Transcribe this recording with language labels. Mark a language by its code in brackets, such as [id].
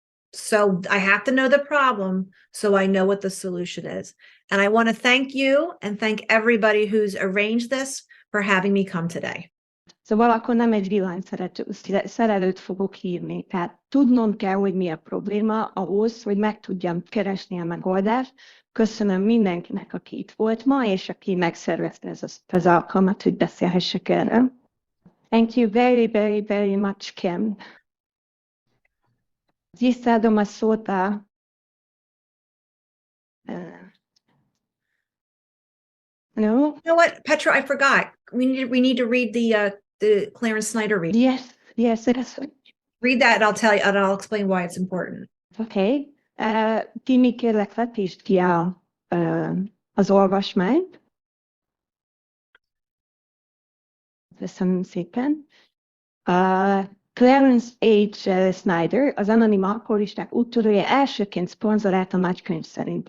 [en] So I have to know the problem so I know what the solution is. And I want to thank you and thank everybody who's arranged this for having me come today. [hu] Szóval akkor nem egy villanyszerelőt fogok hívni. Tehát tudnom kell, hogy mi a probléma ahhoz, hogy meg tudjam keresni a megoldást. Köszönöm mindenkinek, aki itt volt ma, és aki megszervezte az alkalmat, hogy beszélhessek erről. [en] Thank you very, very, very much, Kim. [hu] Visszaadom a szót a... [en] No? You know what, Petra, I forgot. We need to read the Clarence Snyder reading. Yes, Read that and I'll tell you, and I'll explain why it's important. Okay. [hu] Timi, kérlek, vetítsd ki az olvasmányt. Köszönöm szépen. Clarence H. Snyder, az anonim alkoholisták úttörője, elsőként szponzorált a Nagykönyv szerint.